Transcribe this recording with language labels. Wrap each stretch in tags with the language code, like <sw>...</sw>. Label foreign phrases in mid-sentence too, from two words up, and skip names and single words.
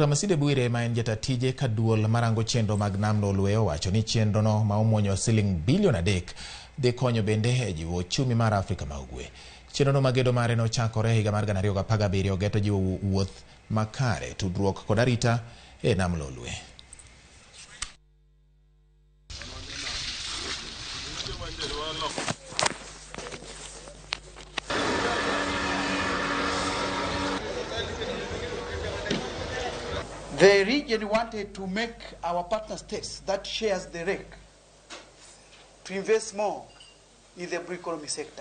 <luo>Masinde Bwire ma en jatatije ka duol marango chenro mag nam nolwe owacho ni chenro no ma omuonyo siling bilion 3 dhi konyo bende e jiwo chumi mar Afrika ma Ugwe. Chenro no magedo mare nochakore higa mar 2017 geto jiwo wuoth makare, tudruok kod arita e nam lolwe.</luo> <en>The region wanted to make our partner states that shares the rake to invest more in the blue economy sector.</en>